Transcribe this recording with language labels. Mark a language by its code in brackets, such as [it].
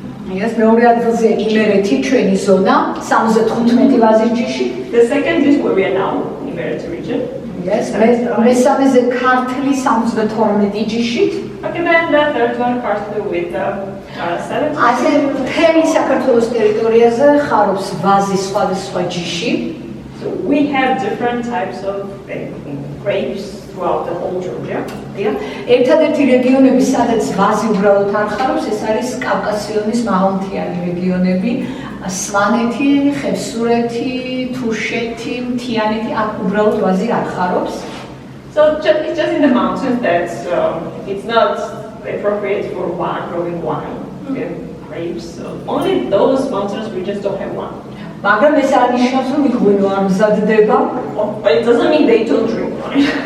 [ka] Yes, მეორე ადგილზე იმერეთი ჩვენი ზონა 75 ვაზის ჯიში. [en] The second is where we are now, Imereti region. [ka] Yes, მესამეზე ქართლი 72 ჯიშით. [en] Okay, then the third one Kartli with 7. [ka] ასე მთელი საქართველოს ტერიტორიაზე ხარობს ვაზის სხვადასხვა ჯიში. [en] So we have different types of grapes throughout the whole Georgia. [ka] ერთადერთი რეგიონები, სადაც ვაზი უბრალოდ არ ხარობს, ეს არის კავკასიონის მაღალმთიანი რეგიონები, სვანეთი, ხევსურეთი, თუშეთი, მთიანეთი, აქ უბრალოდ ვაზი არ ხარობს. [en] So it's just in the mountains that it's not appropriate for growing wine, grapes. So only those mountains we just don't have one. [ka] მაგრამ ეს არ ნიშნავს, რომ იქ ღვინო არ მზადდება. [en] But it doesn't mean they don't drink wine.